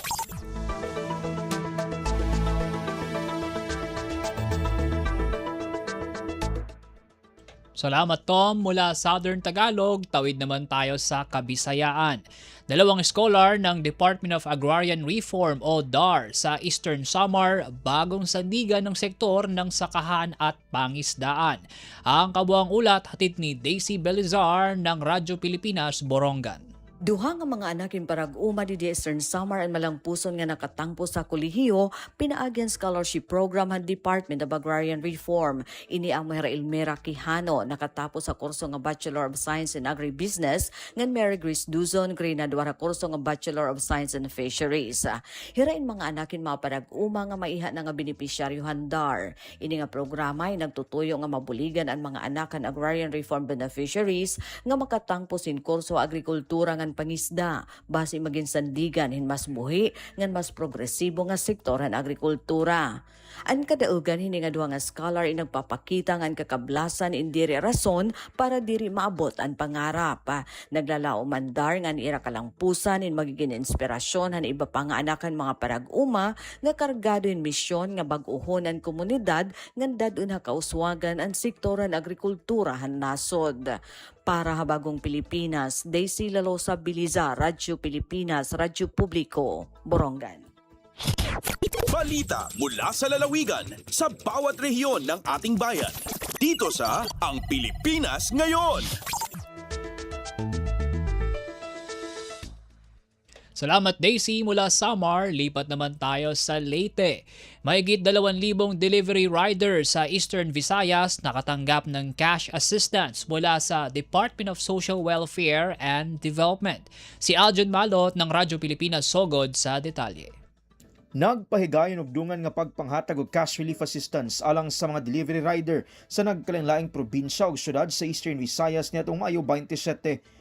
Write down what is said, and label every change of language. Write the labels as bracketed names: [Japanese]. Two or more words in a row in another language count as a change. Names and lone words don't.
[Filipino] Salamat Tom, mula Southern Tagalog, tawid naman tayo sa Kabisayaan. Dalawang scholar ng Department of Agrarian Reform o DAR sa Eastern Samar, bagong sandigan ng sektor ng sakahan at pangisdaan. Ang kabuang ulat hatid ni Daisy Belizar ng Radyo Pilipinas, Borongan. [Waray] Duha nga mga anak parag-uma di Eastern Samar and Malangpuson nga nakatangpo sa kolehiyo pinaagyan scholarship program ng Department of Agrarian Reform. Ini ang Mera Ilmera Quijano nakatapos sa kurso nga Bachelor of Science in Agribusiness ngan Mary Grace Duzon graduate sa kurso nga Bachelor of Science in Fisheries. Hirain mga anakin mga parag-uma nga maiha na nga benepisyaryo handar. Ini nga programa ay nagtutuyo nga mabuligan ang mga anak ng [English] Agrarian Reform Beneficiaries [Waray] nga makatangpo sin kurso agrikultura nga pangisda base maging sandigan hin mas buhi ngan mas progresibo nga sektor ng agrikultura. Ang kadaugan hini nga duha nga scholar ay nagpapakita ngan kakablasan indiri rason para diri maabot ang pangarap. Naglalao mandar ngan ira kalangpusan in magiging inspirasyon han iba pa nga anakan mga parag-uma nga kargado in misyon nga bag-uhon ang komunidad ngan dadun ha kauswagan ang sektor ng agrikultura han nasod. [Filipino] Para habagong Pilipinas, Daisy Lalosa Biliza, Radyo Pilipinas, Radyo Publiko, Borongan. Balita mula sa lalawigan sa bawat rehiyon ng ating bayan. Dito sa Ang Pilipinas Ngayon. Salamat Daisy, mula Samar, lipat naman tayo sa Leyte. Mahigit 2,000 [English] delivery riders [Filipino] sa Eastern Visayas nakatanggap ng [English] cash assistance [Filipino] mula sa Department of Social Welfare and Development. Si Aljon Malot ng Radyo Pilipinas Sogod sa detalye. [Cebuano] Nagpahigayon og dungan nga pagpanghatag og [English] cash relief assistance [Cebuano] alang sa mga [English] delivery rider [Cebuano] sa nagkalain-laing probinsya ug syudad sa Eastern Visayas niadtong Mayo 27.